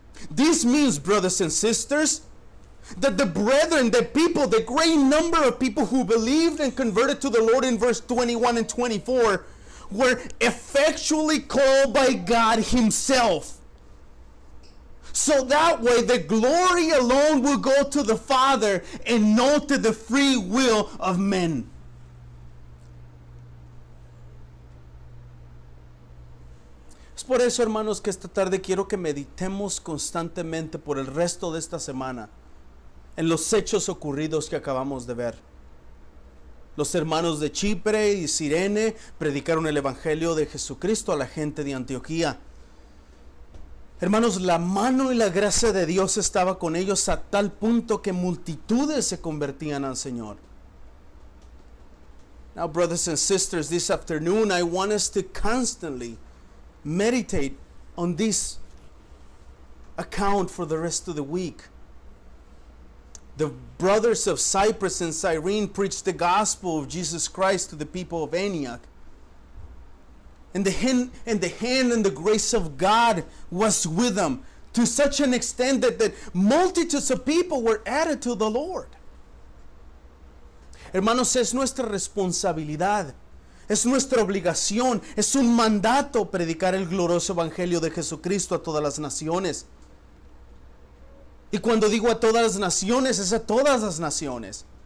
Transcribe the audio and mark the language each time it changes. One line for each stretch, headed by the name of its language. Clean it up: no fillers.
English: This means, brothers and sisters, that the brethren, the people, the great number of people who believed and converted to the Lord in verse 21 and 24 were effectually called by God Himself. So that way the glory alone will go to the Father and not to the free will of men.
Spanish: Es por eso, hermanos, que esta tarde quiero que meditemos constantemente por el resto de esta semana en los hechos ocurridos que acabamos de ver. Los hermanos de Chipre y Cirene predicaron el Evangelio de Jesucristo a la gente de Antioquía. Hermanos, la mano y la gracia de Dios estaba con ellos a tal punto que multitudes se convertían al Señor.
English: Now, brothers and sisters, this afternoon I want us to constantly meditate on this account for the rest of the week. The brothers of Cyprus and Cyrene preached the gospel of Jesus Christ to the people of Antioch. And the hand and the grace of God was with them to such an extent that multitudes of people were added to the Lord.
Spanish: Hermanos, es nuestra responsabilidad, es nuestra obligación, es un mandato predicar el glorioso evangelio de Jesucristo a todas las naciones. Y cuando digo a todas las naciones, es a todas las naciones.